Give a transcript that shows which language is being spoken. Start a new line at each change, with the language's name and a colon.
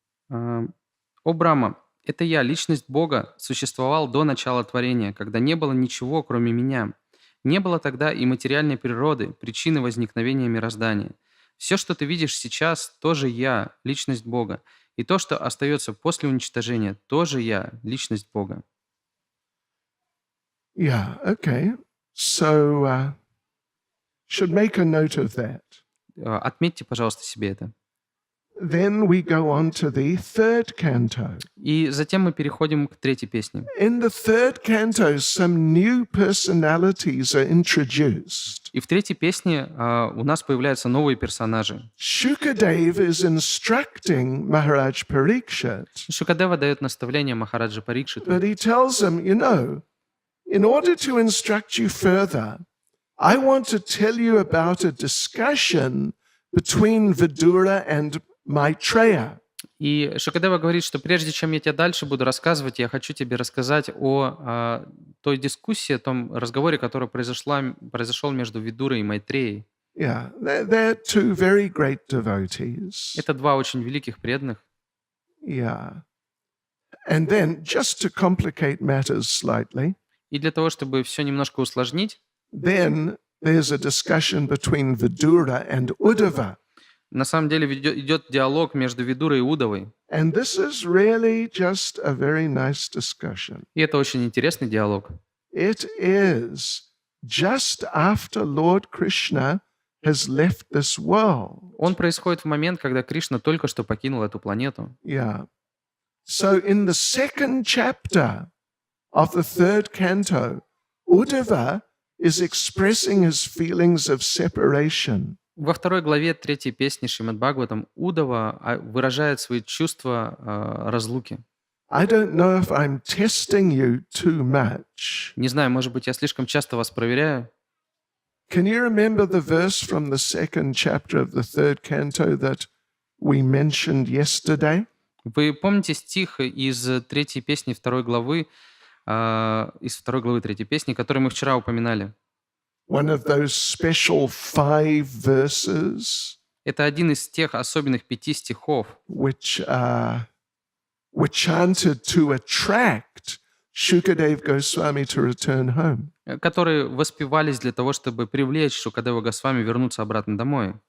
Russian: «О Брахма, это я, личность Бога, существовал до начала творения, когда не было ничего, кроме меня. Не было тогда и материальной природы, причины возникновения мироздания. Все, что ты видишь сейчас, тоже я, личность Бога. И то, что остается после уничтожения, тоже я, личность Бога».
English: Yeah, okay. So, should make a note of that.
Russian: Отметьте, пожалуйста, себе это.
English: Then we go on to the 3rd canto.
Russian: И затем мы переходим к 3-й песне.
English: In the 3rd canto, some new personalities are introduced.
Russian: И в 3-й песне у нас появляются новые персонажи.
English: Shukadeva is instructing Maharaj Parikshit.
Russian: Шукадева дает наставление Махараджа Парикшиту.
English: But he tells him, you know, in order to instruct you further, I want to tell you about a discussion between Vidura and Maitreya.
Russian: И Шукадева говорит, что прежде чем я тебе дальше буду рассказывать, я хочу тебе рассказать о той дискуссии, о том разговоре, который произошел между Видурой и Майтреей.
English: Yeah, they're 2 very great devotees.
Russian: Это 2 очень великих преданных.
English: Yeah. And then, just to complicate matters slightly,
Russian: И для того, чтобы все немножко усложнить,
English: then there's a discussion between Vidura and Uddhava.
Russian: на самом деле идет диалог между Видурой и Удавой.
English: And this is really just a very nice discussion.
Russian: И это очень интересный диалог.
English: It is just after Lord Krishna has left this world.
Russian: Он происходит в момент, когда Кришна только что покинул эту планету.
English: Yeah. So in the 2nd chapter of the 3rd canto, Uddhava is expressing his feelings of separation.
Russian: Во 2 главе 3 песни Шримад Бхагаватам Удава выражает свои чувства разлуки.
English: I don't know if I'm testing you too much.
Russian: Не знаю, может быть, я слишком часто вас проверяю.
English: Can you remember the verse from the 2nd chapter of the 3rd canto that we mentioned yesterday?
Russian: Вы помните стих из 3 песни 2 главы, из 2 главы 3 песни, который мы вчера упоминали?
English: One of those special 5 verses
Russian: Это один из тех особенных 5 стихов,
English: which were chanted to attract Shukadev Goswami to return home.
Russian: которые воспевались для того, чтобы привлечь Шукадева Госвами вернуться обратно домой.